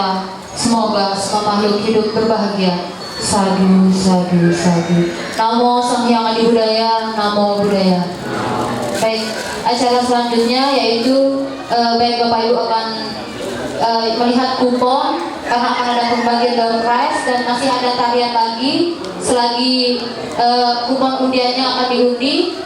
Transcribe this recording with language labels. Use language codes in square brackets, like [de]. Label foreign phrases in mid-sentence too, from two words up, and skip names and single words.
[id] Semoga semua makhluk hidup berbahagia. [pi] Sadu, sadu, sadu. Namo Sang Hyang Adi Budaya, Namo Buddhaya. [id] Baik, acara selanjutnya yaitu baik Bapak Ibu akan melihat kupon karena akan ada pembagian door prize dan masih ada tarian lagi selagi kupon undiannya akan diundi.